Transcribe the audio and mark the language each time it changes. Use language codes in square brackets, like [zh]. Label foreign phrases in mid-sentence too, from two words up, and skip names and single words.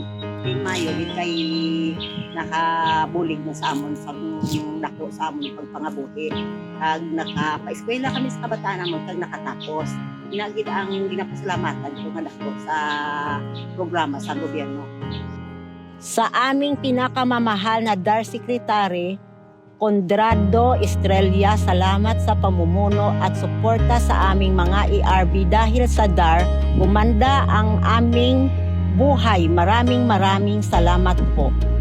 [hil] Di mayo gid kay nakabulig na sa amon sa dako sa amon pagpangabuhi. Kag nakapaeskwela kami sa kabataan namon kag nakatapos. Inagid ang ginapasalamatan ko nga dako sa programa sa gobyerno. [tl] Sa aming pinakamamahal na DAR Secretary, Condrado Estrella, salamat sa pamumuno at suporta sa aming mga ERB dahil sa DAR, gumanda ang aming buhay. Maraming salamat po.